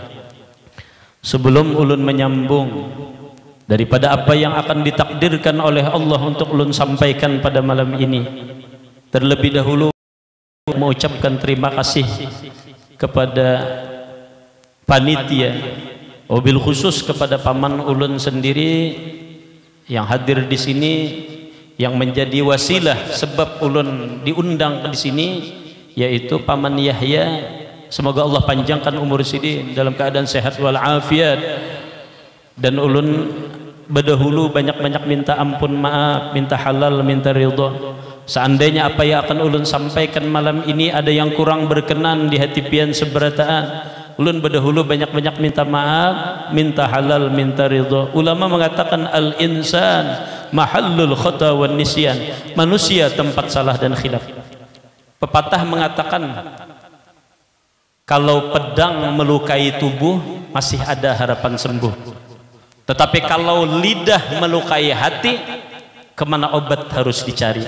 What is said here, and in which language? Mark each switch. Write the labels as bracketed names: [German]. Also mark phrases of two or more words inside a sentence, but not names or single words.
[Indonesian] Sebelum ulun menyambung daripada apa yang akan ditakdirkan oleh Allah untuk ulun sampaikan pada malam ini, terlebih dahulu mengucapkan terima kasih kepada panitia, [Arabic] wabil khusus [Indonesian] kepada paman ulun sendiri yang hadir di sini, yang menjadi wasilah sebab ulun diundang di sini, yaitu paman Yahya. Semoga Allah panjangkan umur sini dalam keadaan sehat walafiat, dan ulun berdahulu banyak-banyak minta ampun, maaf, minta halal, minta ridha. Seandainya apa yang akan ulun sampaikan malam ini ada yang kurang berkenan di hati pian seberataan, ulun berdahulu banyak-banyak minta maaf, minta halal, minta ridha. [Arabic] Ulama mengatakan al-insan mahallul khata wan nisyan, [Indonesian] manusia tempat salah dan khilaf. Pepatah mengatakan kalau pedang melukai tubuh masih ada harapan sembuh, tetapi kalau lidah melukai hati, kemana obat harus dicari.